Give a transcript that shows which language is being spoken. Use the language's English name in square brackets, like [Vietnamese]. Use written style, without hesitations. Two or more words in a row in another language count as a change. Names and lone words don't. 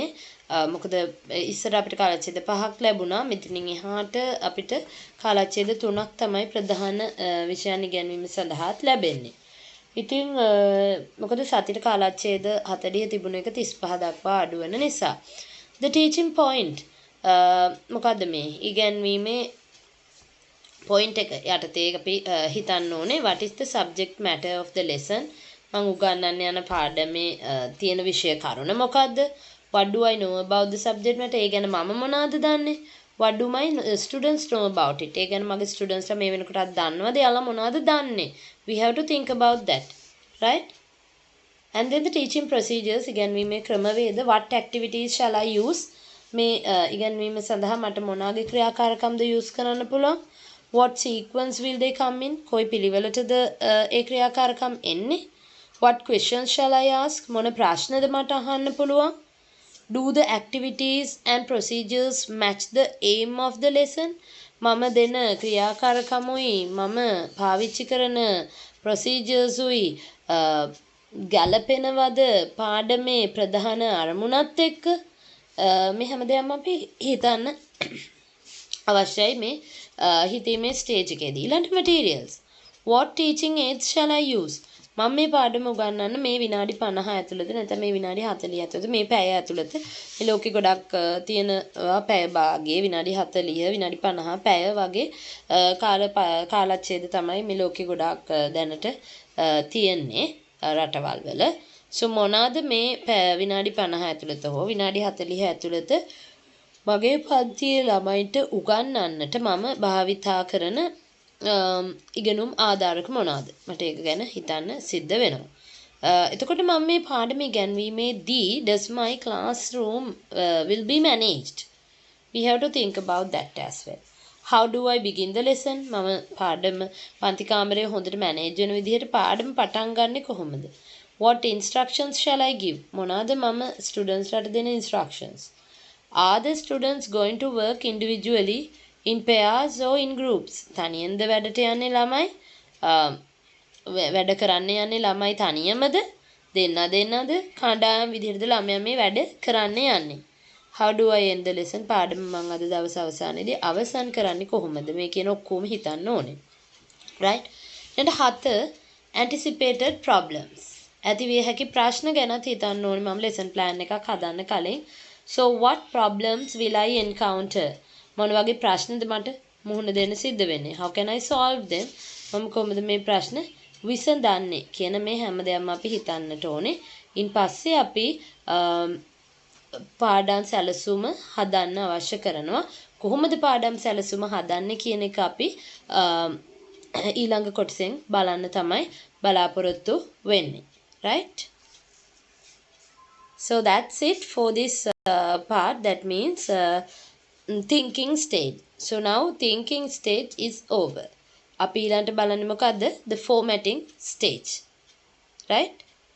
[Sinhala] මොකද ඉස්සර අපිට කාලච්ඡේද 5ක් ලැබුණා. මෙතනින් එහාට අපිට කාලච්ඡේද 3ක් තමයි ප්‍රධාන විෂයන් ඉගැන්වීම සඳහාත් ලැබෙන්නේ. ඉතින් මොකද සතියට කාලච්ඡේද 40 තිබුණ එක 35 දක්වා අඩු වෙන නිසා. [English] The teaching point [Sinhala] මොකද්ද මේ ඉගැන්වීමේ point එක යටතේ අපි හිතන්න ඕනේ [English] what is the subject matter of the lesson [Sinhala] මම උගන්වන්න යන පාඩමේ තියෙන විෂය කරුණ මොකද්ද [English] what do I know about the subject matter [Sinhala] ඒ ගැන මම මොනවද දන්නේ [English] what do my students know about it [Sinhala] ඒ ගැන මගේ students මේ වෙනකොටත් දන්නවද එයාලා මොනවද දන්නේ [English] we have to think about that right and then the teaching procedures [Sinhala] ඉගැන්වීමේ ක්‍රමවේද [English] what activities shall I use [Sinhala] මේ ඉගැන්වීම සඳහා මට මොනවාගේ ක්‍රියාකාරකම්ද use කරන්න පුළුවන් [English] what sequence will they come in [Sinhala] කොයි පිළිවෙලටද ඒ ක්‍රියාකාරකම් එන්නේ [English] what questions shall I ask [Sinhala] මොන ප්‍රශ්නද මට අහන්න පුළුවන් [English] do the activities and procedures match the aim of the lesson [Sinhala] මම දෙන ක්‍රියාකාරකමුයි මම පාවිච්චි කරන procedures උයි ගැලපෙනවද පාඩමේ ප්‍රධාන අරමුණත් එක්ක මේ හැමදේම අපි හිතන්න අවශ්‍යයි මේ හිතීමේ ස්ටේජ් එකේදී ඊළඟ [English] materials what teaching aids shall I use [Sinhala] මම මේ පාඩම උගන්වන්න මේ විනාඩි 50 ඇතුළත නැත්නම් මේ විනාඩි 40 ඇතුළත මේ පැය ඇතුළත මේ ලෝකෙ ගොඩක් තියෙනවා පැය භාගයේ විනාඩි 40 විනාඩි 50 පැය වගේ කාලච්ඡේද තමයි මේ ලෝකෙ ගොඩක් දැනට තියෙන්නේ රටවල් වල සෝ මොනවාද මේ විනාඩි 50 ඇතුළත හෝ විනාඩි 40 ඇතුළත මගේ පන්තියේ ළමයින්ට උගන්වන්නට මම භාවිතා කරන ඉගෙනුම් ආධාරක මොනවාද මට ඒක ගැන හිතන්න සිද්ධ වෙනවා එතකොට මම මේ පාඩම ඉගෙනීමේදී [English] does my classroom will be managed we have to think about that as well how do I begin the lesson [Sinhala] මම පාඩම පන්ති කාමරය හොඳට මැනේජ් වෙන විදිහට පාඩම පටන් ගන්නෙ කොහොමද [English] what instructions shall I give [Sinhala] මොනවාද මම students ලට දෙන [English] instructions are the students going to work individually in pairs or in groups [Sinhala] තනියෙන්ද වැඩට යන්නේ ළමයි වැඩ කරන්න යන්නේ ළමයි තනියමද දෙන්නද කණ්ඩායම් විදිහටද ළමයා මේ වැඩ කරන්න යන්නේ [English] how do I end the lesson [Sinhala] පාඩම මම අද දවස් අවසානයේදී අවසන් කරන්නේ කොහොමද මේ කියන ඔක්කොම හිතන්න ඕනේ right ඊට 7 [English] anticipated problems [Sinhala] ඇති විය හැකි ප්‍රශ්න ගැනත් හිතන්න ඕනේ මම [English] lesson plan [Sinhala] එකක් හදන්න කලින් [English] so what problems will I encounter [Sinhala] මොන වගේ ප්‍රශ්නද මට මුහුණ දෙන්න සිද්ධ වෙන්නේ [English] how can I solve them [Sinhala] මම කොහොමද මේ ප්‍රශ්න විසඳන්නේ කියන මේ හැමදේම අපි හිතන්නට ඕනේ ඉන් පස්සේ අපි පාඩම් සැලසුම හදන්න අවශ්‍ය කරනවා කොහොමද පාඩම් සැලසුම හදන්නේ කියන එක අපි ඊළඟ කොටසෙන් බලන්න තමයි බලාපොරොත්තු වෙන්නේ [English] right so that's it for this part that means thinking stage so now thinking stage is over [Sinhala] අපි ඊළඟට බලන්නේ මොකද්ද [English] the formatting stage right